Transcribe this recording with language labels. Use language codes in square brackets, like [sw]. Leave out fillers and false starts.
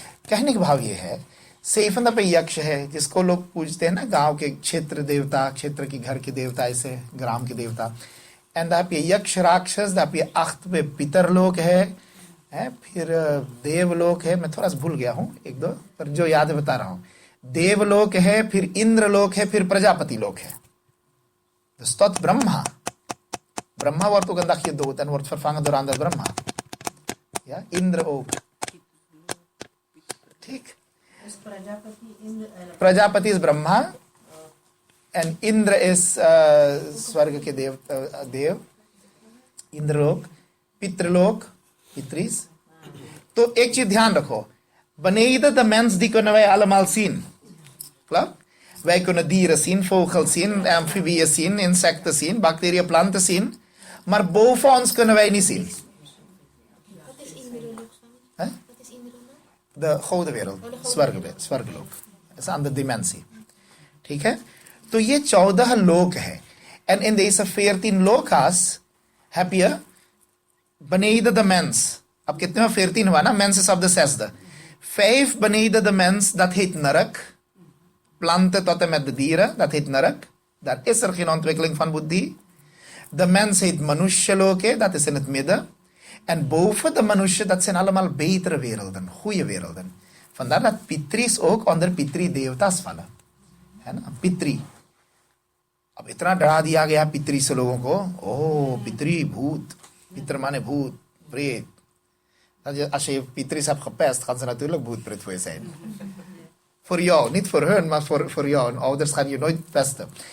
[hi] कहने का भाव ये है, सेफंद पे यक्ष है जिसको लोग पूजते हैं ना, गांव के क्षेत्र देवता, क्षेत्र की घर के देवता, ऐसे ग्राम के देवता. एंड आप ये यक्ष राक्षस, आप ये अख्त पे पितरलोक है, फिर देवलोक है. मैं थोड़ा सा भूल गया हूँ एक दो, पर जो याद है बता रहा हूँ. देवलोक है, फिर इंद्रलोक है, फिर प्रजापति लोक है. [nl] Stot Brahma. Brahma wordt ook een dagje dood en wordt vervangen door ander Brahma. Ja, Indra ook. [hi] ठीक. [nl] प्रजापति is Brahma and Indra is [hi] स्वर्ग के देव. इंद्रलोक, पितृलोक, पितृस. तो एक चीज ध्यान रखो. [nl] Beneden de mens die kunnen wij allemaal zien. Klopt? Wij kunnen dieren zien, vogels zien, amfibieën zien, insecten zien, bacteriën, planten zien. Maar boven ons kunnen wij niet zien. Wat is Indralook? Huh? Wat is Indralook? De gouden wereld, स्वर्गलोक. Dat is een andere dimensie. [hi] ठीक है? तो ये 14 लोक है. [nl] En in deze 14 lokas heb je beneden de mens. [hi] अब कितने में 14 हुआ ना? [nl] Mens is op de 6e. 5 beneden de mens, dat heet Narak. Planten tot en met de dieren, dat heet Narak. Daar is er geen ontwikkeling van buddhi. De mens heet Manushaloke, dat is in het midden. En boven de Manusha, dat zijn allemaal betere werelden, goede werelden. Vandaar dat Pitris ook onder Pitri Devtas vallen. [hi] है ना? पितरी. अब इतना डरा दिया गया पितरी से लोगों को. ओह पितरी, भूत. Pitter mannen भूत, प्रेत. [nl] Als je Pitris hebt gepest, gaan ze natuurlijk boetpret voor je zijn. Voor jou, niet voor hun, maar voor jou. En ouders gaan je nooit pesten.